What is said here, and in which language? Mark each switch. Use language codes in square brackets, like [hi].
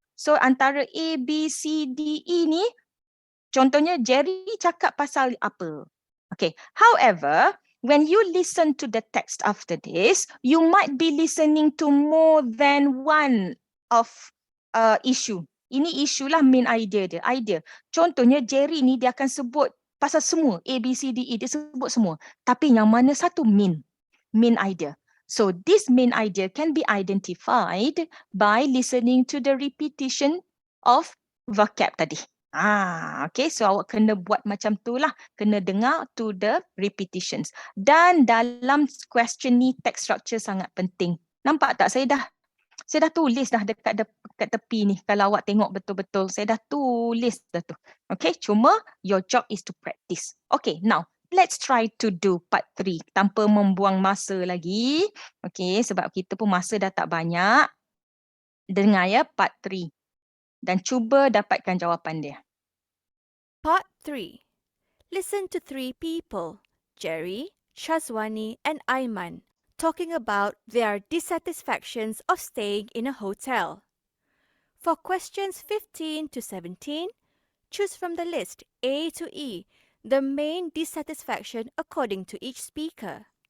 [ms] So antara A, B, C, D, E ni, contohnya Jerry cakap pasal apa. [en] Okay, however, when you listen to the text after this, you might be listening to more than one of issue. [ms] Ini isu lah main idea dia. Contohnya Jerry ni dia akan sebut pasal semua A, B, C, D, E. Dia sebut semua. Tapi yang mana satu main idea. [en] So this main idea can be identified by listening to the repetition of vocab tadi. [ms] Okay, so awak kena buat macam tu lah. Kena dengar to the repetitions. Dan dalam question ni text structure sangat penting. Nampak tak? Saya dah tulis dah dekat tepi ni. Kalau awak tengok betul-betul, saya dah tulis dah tu. [en] Okay, cuma your job is to practice. Okay, now let's try to do part 3 tanpa membuang masa lagi. [ms] Okay, sebab kita pun masa dah tak banyak. Dengar ya part 3 dan cuba dapatkan jawapan dia. [en] Part 3. Listen to 3 people, Jerry, Shazwani and Aiman, talking about their dissatisfactions of staying in a hotel. For questions 15 to 17, choose from the list A to E the main dissatisfaction according to each speaker.